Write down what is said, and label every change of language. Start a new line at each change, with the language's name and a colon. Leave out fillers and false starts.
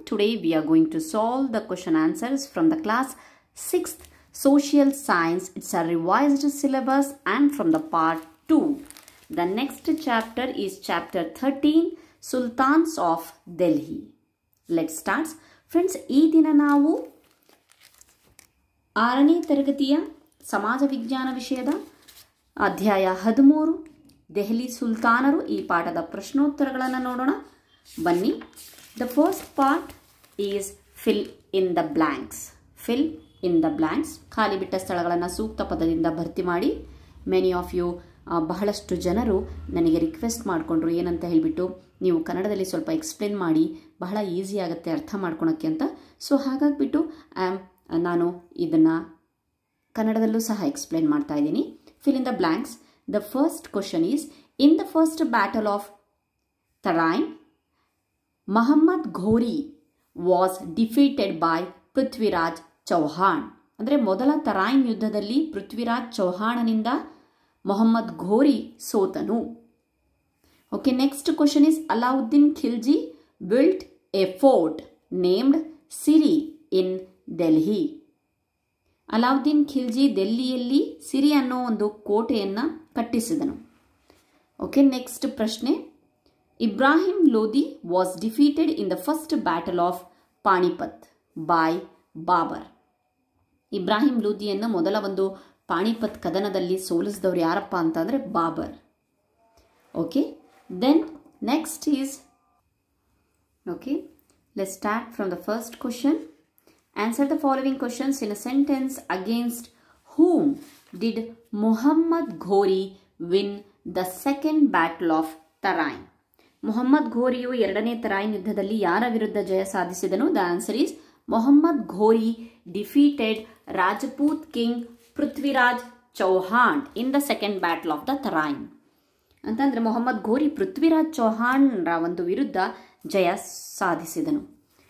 English: Today we are going to solve the question answers from the class 6th Social Science. It's a revised syllabus and from the part 2. The next chapter is chapter 13, Sultans of Delhi. Let's start.
Kannada: Friends, ಈ ದಿನ ನಾವು 6ನೇ ತರಗತಿಯ ಸಮಾಜ ವಿಜ್ಞಾನ ವಿಷಯದ ಅಧ್ಯಾಯ 13 ದೆಹಲಿ ಸುಲ್ತಾನರು ಈ ಪಾಠದ ಪ್ರಶ್ನೋತ್ತರಗಳನ್ನು ನೋಡೋಣ ಬನ್ನಿ.
English: The first part is fill in the blanks. Fill in the blanks,
Kannada: ಖಾಲಿ ಬಿಟ್ಟ ಸ್ಥಳಗಳನ್ನು ಸೂಕ್ತ ಪದದಿಂದ ಭರ್ತಿ ಮಾಡಿ.
English: many of you,
Kannada: ಬಹಳಷ್ಟು ಜನರು ನನಗೆ ರಿಕ್ವೆಸ್ಟ್ ಮಾಡಿಕೊಂಡ್ರು ಏನಂತ ಹೇಳಿಬಿಟ್ಟು ನೀವು ಕನ್ನಡದಲ್ಲಿ ಸ್ವಲ್ಪ ಎಕ್ಸ್ಪ್ಲೇನ್ ಮಾಡಿ, ಬಹಳ ಈಸಿ ಆಗುತ್ತೆ ಅರ್ಥ ಮಾಡ್ಕೊಳಕ್ಕೆ ಅಂತ. ಸೊ ಹಾಗಾಗಿಬಿಟ್ಟು ನಾನು ಇದನ್ನು ಕನ್ನಡದಲ್ಲೂ ಸಹ ಎಕ್ಸ್ಪ್ಲೇನ್ ಮಾಡ್ತಾ ಇದ್ದೀನಿ.
English: Fill in the blanks. The first question is, in the first battle of Tarain, Muhammad Ghori was defeated by Prithviraj Chauhan.
Kannada: ಅಂದರೆ ಮೊದಲ ತರಾಯಿನ್ ಯುದ್ಧದಲ್ಲಿ Prithviraj ಚೌಹಾಣನಿಂದ Mohammed Ghori ಸೋತನು.
English: Okay, next question is, Alauddin Khilji built a fort named Siri in Delhi.
Kannada: Alauddin Khilji ದೆಲ್ಲಿಯಲ್ಲಿ ಸಿರಿ ಅನ್ನೋ ಒಂದು ಕೋಟೆಯನ್ನು ಕಟ್ಟಿಸಿದನು.
English: Okay, next ಪ್ರಶ್ನೆ. Ibrahim Lodi was defeated in the first battle of Panipat by Babur.
Kannada: Ibrahim ಲೋದಿಯನ್ನು ಮೊದಲ ಒಂದು ಪಾಣಿಪತ್ ಕದನದಲ್ಲಿ ಸೋಲಿಸಿದವರು ಯಾರಪ್ಪ ಅಂತಂದರೆ Babur.
English: Okay, then next is, okay, let's start from the first question. Answer the following questions in a sentence. Against whom did Muhammad Ghori win the second battle of Tarain?
Kannada: Muhammad Ghoriಯು ಎರಡನೇ ತರಾಯಿನ್ ಯುದ್ಧದಲ್ಲಿ ಯಾರ ವಿರುದ್ಧ ಜಯ ಸಾಧಿಸಿದನು?
English: The answer is Muhammad Ghori defeated Rajput king Prithviraj Chauhan in the second battle of the Tarain.
Kannada: ಅಂತಂದ್ರೆ ಮೊಹಮ್ಮದ್ ಘೋರಿ ಪೃಥ್ವಿರಾಜ್ ಚೌಹಾಣ್ರ ಒಂದು ವಿರುದ್ಧ ಜಯ ಸಾಧಿಸಿದನು.